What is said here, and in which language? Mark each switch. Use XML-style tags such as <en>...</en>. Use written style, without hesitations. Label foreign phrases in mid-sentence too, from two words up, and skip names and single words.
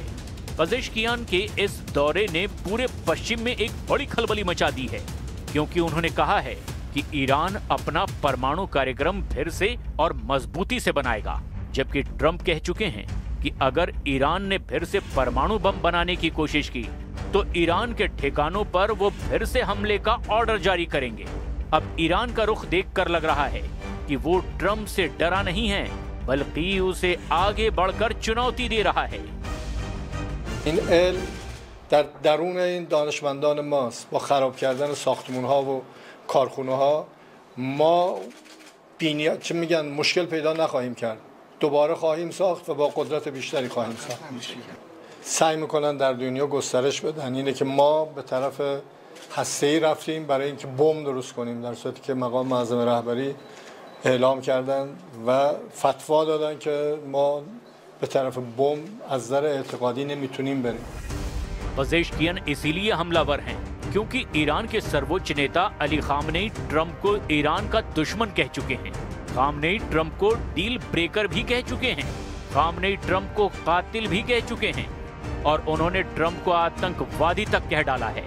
<hi>पेजेश्कियान के इस दौरे ने पूरे पश्चिम में एक बड़ी खलबली मचा दी है, क्योंकि उन्होंने कहा है कि ईरान अपना परमाणु कार्यक्रम फिर से और मजबूती से बनाएगा, जबकि ट्रंप कह चुके हैं कि अगर ईरान ने फिर से परमाणु बम बनाने की कोशिश की तो ईरान के ठिकानों पर वो फिर से हमले का ऑर्डर जारी करेंगे। अब ईरान का रुख देखकर लग रहा है कि वो ट्रंप से डरा नहीं है, बल्कि उसे आगे बढ़कर चुनौती दे रहा है।</hi> <fa>این علم در درون این دانشمندان ماست. با خراب کردن ساختمان‌ها و کارخانه‌ها ما چه میگن مشکل پیدا نخواهیم کرد. دوباره خواهیم ساخت و با قدرت بیشتری خواهیم ساخت. سعی میکنن در دنیا گسترش بدن اینه که ما به طرف هسته‌ای رفتیم برای اینکه بمب درست کنیم، در صورتی که مقام معظم رهبری اعلام کردن و فتوا دادن که ما به طرف بمب از نظر اعتقادی نمیتونیم بریم.</fa> <hi>पेजेश्कियन इसीलिए हमलावर हैं क्योंकि ईरान के सर्वोच्च नेता अली खामनेई ट्रंप को ईरान का दुश्मन कह चुके हैं। खामनेई ट्रंप को</hi> <en>deal breaker</en> <hi>भी कह चुके हैं। खामनेई ट्रंप को कातिल भी कह चुके हैं और उन्होंने ट्रंप को आतंकवादी तक कह डाला है।</hi>